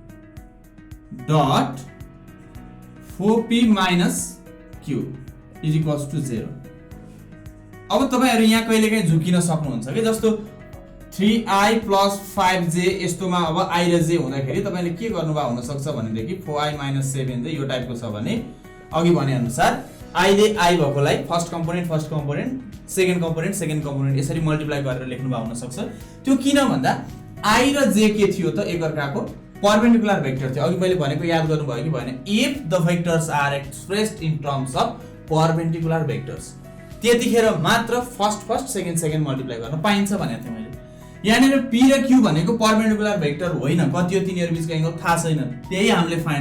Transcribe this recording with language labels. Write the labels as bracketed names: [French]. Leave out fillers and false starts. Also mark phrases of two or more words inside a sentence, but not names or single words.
[English] dot 4p minus q is equals to 0 [Nepali] अब तपाईहरु यहाँ कहिलेकाहीँ झुकिन सक्नुहुन्छ के जस्तो [English] 3i plus 5j [Nepali] यस्तोमा अब i र j हुँदाखेरि तपाईले के गर्नुभयो हुन सक्छ भनेदेखि [English] 4i minus 7j [Nepali] यो टाइपको छ भने अघि भने अनुसार i ले i भएकोलाई [English] first component second component [Nepali] यसरी मल्टिप्लाई गरेर लेख्नु भयो हुन सक्छ त्यो किन भन्दा i र j के थियो त एकअर्काको [English] perpendicular vector [Nepali] थियो अघि मैले भनेको याद गर्नु भयो कि भएन [English] if the vectors are expressed in terms of perpendicular vectors [Nepali] त्यतिखेर मात्र [English] first second [Nepali] मल्टिप्लाई गर्न पाइन्छ भनेको थिएँ मैले यहाँनिर p र q भनेको [English] perpendicular vector [Nepali] होइन कति हो तिनीहरु बीचको एंगल थाहा छैन त्यही हामीले फाइन्ड